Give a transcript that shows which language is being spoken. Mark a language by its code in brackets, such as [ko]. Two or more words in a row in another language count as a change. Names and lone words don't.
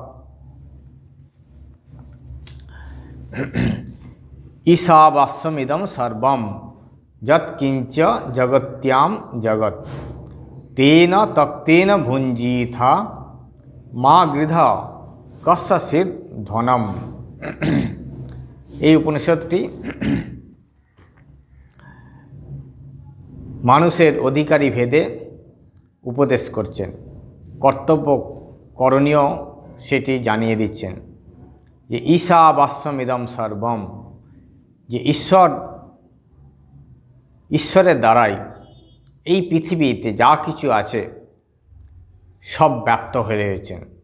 [sa] ईशावास्यमिदं सर्वं यत्किंच जगत्यां जगत् तेन तक्तेन भुञ्जीथा मा गृध कस्यचित् धनम। [bn] এই উপনিষদটি মানুষের অধিকারী ভেদে উপদেশ করছেন, কর্তব্য করণীয় সেটি জানিয়ে দিচ্ছেন। যে [sa] ঈশাবাস্যমিদম সর্বম, [bn] যে ঈশ্বরের দ্বারাই এই পৃথিবীতে যা কিছু আছে সব ব্যপ্ত হয়ে রয়েছেন।